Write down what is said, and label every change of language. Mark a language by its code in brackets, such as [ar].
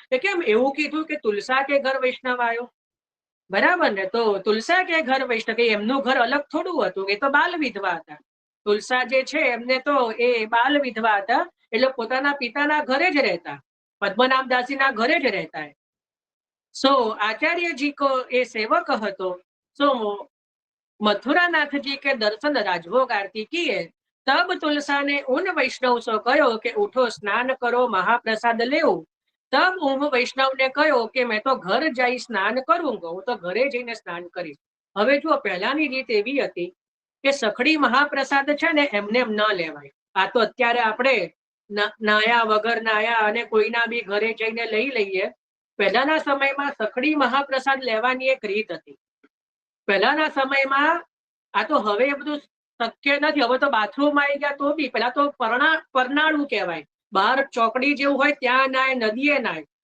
[gu] કે કેમ એવું કીધું કે તુલસા કે ઘર વૈષ્ણવ આવ્યો. બરાબર ને, તો તુલસા કે ઘર વૈષ્ણવ, એમનું ઘર અલગ થોડું હતું, એ તો બાલ વિધવા હતા. તુલસા જે છે એમને તો એ બાલ વિધવા હતા, એટલે પોતાના પિતાના ઘરે જ રહેતા, પદ્મનાભદાસજીના ઘરે જ રહેતા. સો આચાર્યજી કો એ સેવક હતો. [hi] સો મથુરાનાથજી કે દર્શન રાજભોગ આરતી કિए, तब तुलसा ने उन वैष्णव से कहो कि उठो स्नान करो महाप्रसाद लेव. तब उन वैष्णव ने कहो कि मैं तो घर जाई स्नान करूंगा, [gu] હું તો ઘરે જઈને સ્નાન કરીશ. હવે જો પહેલાની રીત એવી હતી કે સખડી મહાપ્રસાદ છે ને એમને એમ ન લેવાય. આ તો અત્યારે આપણે નાયા વગર નાયા અને કોઈના બી ઘરે જઈને લઈ લઈએ. પહેલાના સમયમાં સખડી મહાપ્રસાદ લેવાની એક રીત હતી. પહેલાના સમયમાં, આ તો હવે બધું શક્ય નથી, હવે તો બાથરૂમ આવી ગયા, તો બી પેલા તો પરનાળું કહેવાય, બહાર ચોકડી જેવું હોય ત્યાં નાય, નદીએ નાય.